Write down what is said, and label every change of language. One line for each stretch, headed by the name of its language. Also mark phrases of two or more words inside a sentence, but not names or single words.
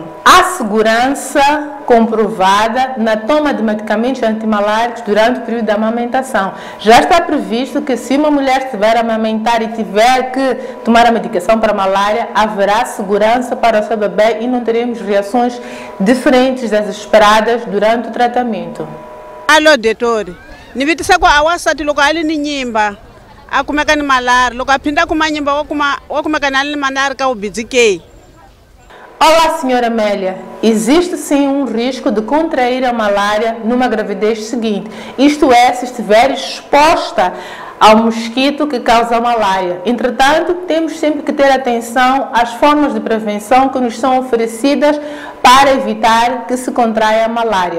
Portuguese: Há segurança comprovada na toma de medicamentos antimaláricos durante o período da amamentação. Já está previsto que se uma mulher estiver a amamentar e tiver que tomar a medicação para malária, haverá segurança para o seu bebê e não teremos reações diferentes das esperadas durante o tratamento. Alô, doutor.
Tsonga: Nivitisa kwa awasati loko ali ni nyimba. Akumeka ni malária. Loko aphinda kuma nyimba wakumeka nali ni malária ka ubizike.
Portuguese: Olá, senhora Amélia. Existe sim um risco de contrair a malária numa gravidez seguinte. Isto é, se estiver exposta ao mosquito que causa a malária. Entretanto, temos sempre que ter atenção às formas de prevenção que nos são oferecidas para evitar que se contraia a malária.